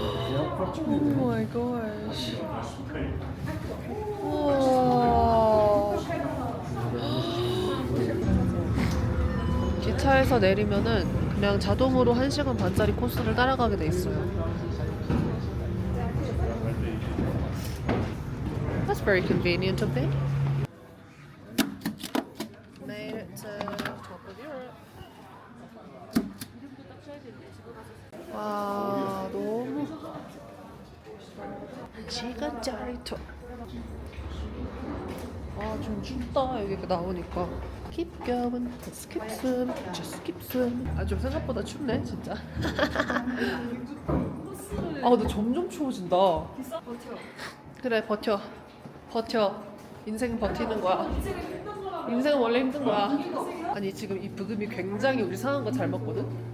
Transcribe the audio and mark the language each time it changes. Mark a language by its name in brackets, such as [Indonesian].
[English] Oh my gosh. 우와. [Korean] 기차에서 내리면은 그냥 자동으로 1시간 반짜리 코스를 따라가게 돼 있어요. [English] That's very convenient of me. Made it to top of Europe. [Korean] 와, 너무 1시간짜리 투어. 아, 좀 춥다. 여기 나오니까. [English] Keep going, just keep swim, just keep swim. [Korean] 아, 좀 생각보다 춥네, 진짜. 아, 근데 점점 추워진다. 그래, 버텨. 버텨. 인생 버티는 거야. 인생은 원래 힘든 거야. 아니, 지금 이 부금이 굉장히 우리 상황과 잘 맞거든?